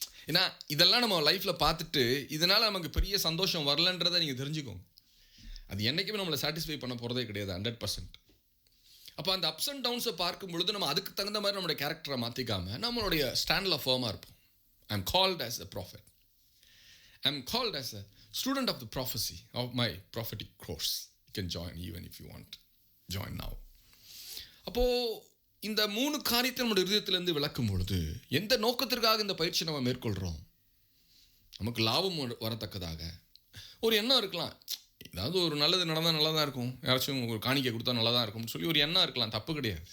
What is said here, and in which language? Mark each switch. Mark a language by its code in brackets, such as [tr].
[ta] ஏன்னா இதெல்லாம் நம்ம லைஃப்பில் பார்த்துட்டு இதனால் நமக்கு பெரிய சந்தோஷம் வரலன்றதை நீங்கள் தெரிஞ்சுக்கோங்க. அது என்றைக்குமே நம்மளை சாட்டிஸ்ஃபை பண்ண போகிறதே கிடையாது 100%. அப்போ அந்த அப்ஸ் அண்ட் டவுன்ஸை பார்க்கும் பொழுது நம்ம அதுக்கு தகுந்த மாதிரி நம்மளுடைய கேரக்டரை மாற்றிக்காமல் நம்மளுடைய ஸ்டாண்டில் ஃபர்மாக இருப்போம். [en] I am called as a prophet. I am called as a student of the prophecy of my prophetic course. You can join even if you want. Join now. [ta] அப்போது இந்த 3 காரியத்தை நம்முடைய இதயத்திலேருந்து விளக்கும் பொழுது எந்த நோக்கத்திற்காக இந்த பயிற்சி நம்ம மேற்கொள்கிறோம்? நமக்கு லாபம் வரத்தக்கதாக ஒரு எண்ணம் இருக்கலாம். ஏதாவது ஒரு நல்லது நடந்தால் நல்லா தான் இருக்கும், யாராச்சும் ஒரு காணிக்கை கொடுத்தா நல்லா தான் இருக்கும்னு சொல்லி ஒரு எண்ணம் இருக்கலாம், தப்பு கிடையாது.